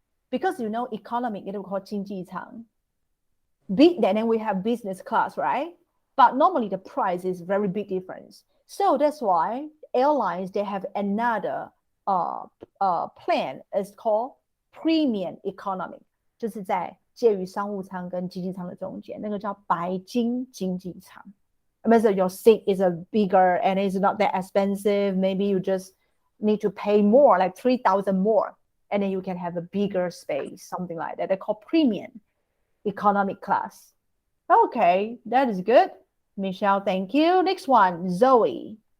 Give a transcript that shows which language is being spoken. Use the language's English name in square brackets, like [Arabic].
[English] Because economic, it will call 经济舱. Then we have business class, right? But normally the price is very big difference. So that's why airlines, they have another plan. It's called premium economy. [Chinese] 就是在介于商务舱跟经济舱的中间，那个叫白金经济舱。 [English] So your seat is a bigger and it's not that expensive. Maybe you just need to pay more, like 3,000 more, and then you can have a bigger space, something like that. They call premium economic class. Okay, that is good. Michelle, thank you. Next one, Zoe.